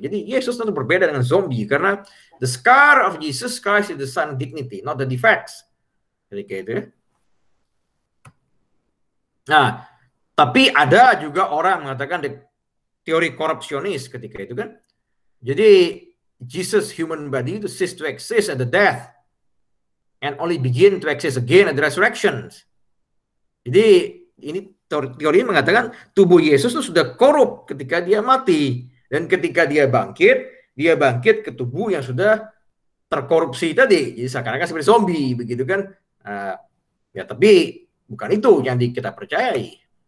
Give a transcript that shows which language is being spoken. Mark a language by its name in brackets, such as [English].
[English] Jadi Yesus tentu berbeda dengan zombie karena the scar of Jesus Christ is the sign of dignity, not the defects. Jadi kayak itu ya. [Indonesian] Nah, tapi ada juga orang mengatakan teori korupsionis ketika itu kan. [English] Jadi Jesus human body to cease to exist at the death and only begin to exist again at the resurrection. [Indonesian] Jadi ini teori ini mengatakan tubuh Yesus itu sudah korup ketika dia mati, dan ketika dia bangkit ke tubuh yang sudah terkorupsi tadi. Jadi seakan-akan seperti zombie begitu kan. Ya tapi bukan itu yang kita percayai.